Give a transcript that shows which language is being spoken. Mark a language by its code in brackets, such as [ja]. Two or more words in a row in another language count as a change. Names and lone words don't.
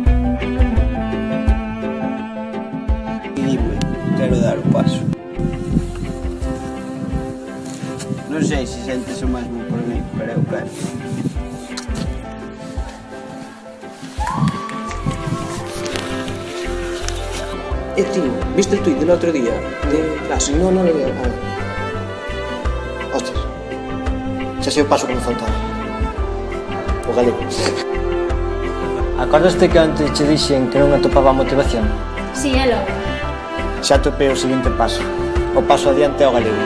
[gl] Quero dar o paso. Non sei se sentes o mesmo por mí, pero eu quero. [es] Tío, ¿viste el tuit del otro día? De clase, no lo leo. [gl] Hostias, xa sei o paso que me faltaba. O galego. Acordaste que antes che dixen que non atopaba a motivación? Si, é logo. Xa atopei o seguinte paso. O paso adiante ao galego.